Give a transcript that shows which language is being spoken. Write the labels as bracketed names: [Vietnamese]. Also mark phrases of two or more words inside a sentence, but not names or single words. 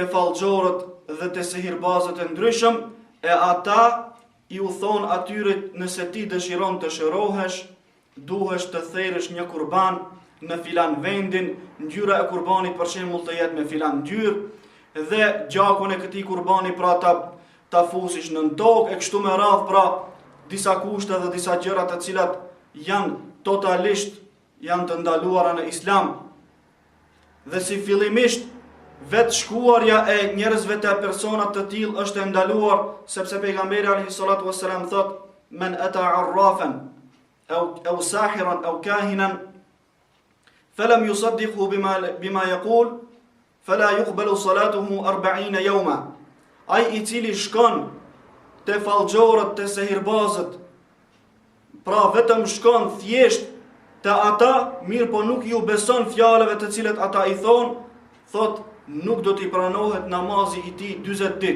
[Albanian] fallxhorët dhe te sihirbazët e ndryshëm, e ata i u thon atyre: "Nëse ti dëshiron të shërohesh, duhesh të therrësh një kurban në filan vendin, ngjyra e kurbanit për shembull të jetë me filan ngjyrë, dhe gjakun e këtij kurbani pra ta fusish në tokë, e kështu me radhë, pra disa kushte dhe disa gjëra të cilat janë totalisht të ndaluara në Islam." Dhe si fillimisht vetë shkuarja e njerëzve të personat të tillë është e ndaluar, sepse pejgamberi [Arabic] عليه الصلاة والسلام [Albanian] thot: [Arabic] "من أتى عرافا أو ساحرا أو كاهنا فلم يصدقه بما يقول فلا يقبل صلاته 40 يوما." [Albanian] Ai i cili shkon te fallxhorët, te sihirbazët, pra vetëm shkon thjesht te ata, mirë po nuk ju beson fjalëve të cilet ata i thon, thot nuk do t'i pranohet namazi i tij 40 ditë.